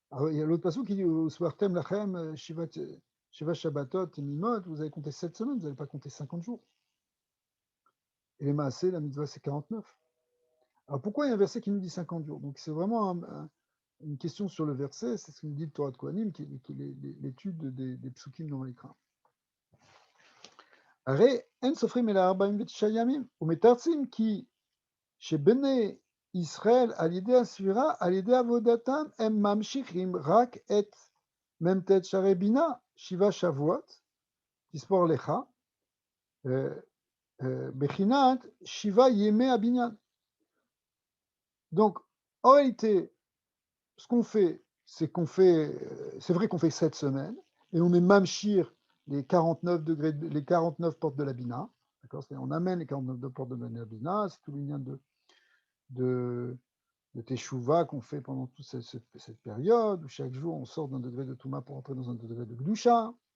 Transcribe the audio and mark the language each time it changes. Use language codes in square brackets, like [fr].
[fr] Il y a l'autre passou qui dit [he] Swartem Lachem, Shiva Shabbatot, Mimot, [fr] vous avez compté 7 semaines, vous n'avez pas compté 50 jours. Et les Maasé, la mitzvah, c'est 49. Alors pourquoi il y a un verset qui nous dit 50 jours? Donc c'est vraiment une question sur le verset, c'est ce que nous dit le Torah de Kohanim, qui est l'étude des psukim dans l'écran. [he] הרי אין סופרים אלא 49 ימים, ומתרצים כי שבני ישראל על ידי הספירה, על ידי עבודתם, הם ממשיכים רק את מ"ט שערי בינה, 7 שבועות, תספור לך, בחינת 7 ימי הבניין. [fr] Donc, en réalité, ce qu'on fait, c'est vrai qu'on fait 7 semaines, et on est mamshir les 49 degrés, les 49 portes de la Bina, d'accord? On amène les 49 portes de la Bina, c'est tout l'union de Teshuvah qu'on fait pendant toute cette période, où chaque jour on sort d'un degré de Touma pour entrer dans un degré de Gdusha.